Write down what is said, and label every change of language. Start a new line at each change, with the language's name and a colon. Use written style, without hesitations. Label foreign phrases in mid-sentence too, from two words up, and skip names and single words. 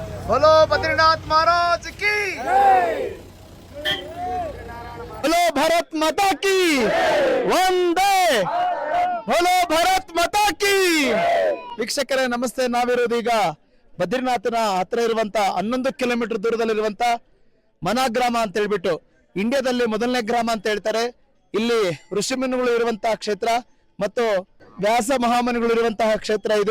Hindi: बोलो बद्रीनाथ महाराज की, बोलो भारत माता की ವಂದೇ, बोलो भारत माता की.
Kannada: ವೀಕ್ಷಕರೇ ನಮಸ್ತೆ. ನಾವಿರೋದೀಗ ಬದ್ರಿನಾಥನ ಹತ್ರ ಇರುವಂತ 11 ಕಿಲೋಮೀಟರ್ ದೂರದಲ್ಲಿರುವಂತ ಮನಾ ಗ್ರಾಮ ಅಂತ ಹೇಳ್ಬಿಟ್ಟು ಇಂಡಿಯಾದಲ್ಲಿ ಮೊದಲನೇ ಗ್ರಾಮ ಅಂತ ಹೇಳ್ತಾರೆ. ಇಲ್ಲಿ ಋಷಿಮುನಿಗಳು ಇರುವಂತಹ ಕ್ಷೇತ್ರ ಮತ್ತು ವ್ಯಾಸ ಮಹಾಮುನಿಗಳು ಇರುವಂತಹ ಕ್ಷೇತ್ರ ಇದು.